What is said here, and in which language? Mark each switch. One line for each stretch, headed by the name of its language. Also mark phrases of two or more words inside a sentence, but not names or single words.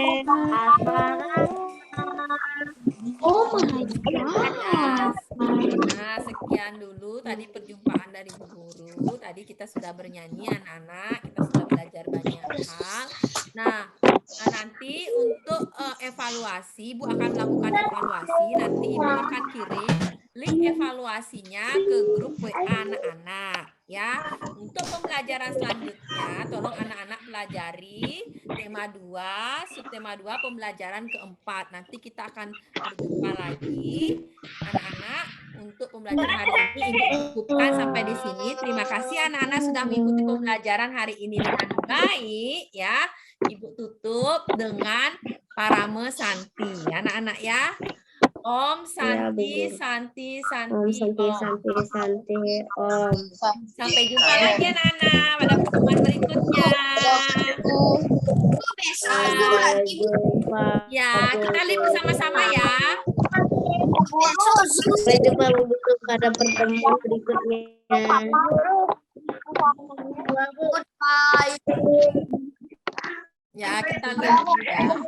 English: Oh my God.
Indonesian: Nah, sekian dulu tadi perjumpaan dari Bu Guru. Tadi kita sudah bernyanyi anak-anak, kita sudah belajar banyak hal. Nah, nanti untuk evaluasi, Bu akan melakukan evaluasi. Nanti Ibu akan kirim link evaluasinya ke grup WA anak-anak. Ya, untuk pembelajaran selanjutnya, tolong anak-anak pelajari tema 2, subtema 2, pembelajaran keempat. Nanti kita akan berjumpa lagi, anak-anak, untuk pembelajaran hari ini. Ibu cukupkan sampai di sini. Terima kasih anak-anak sudah mengikuti pembelajaran hari ini dengan baik. Ya, Ibu tutup dengan
Sanskrit: परम शान्ति,
Indonesian: anak-anak ya.
Sanskrit: ॐ शान्तिः शान्तिः शान्तिः, Om.
Indonesian: Sampai jumpa lagi anak-anak pada pertemuan berikutnya. Sampai jumpa. Ya, kita lihat bersama-sama ya. Sampai jumpa pada pertemuan berikutnya. Ya, kita lihat ya.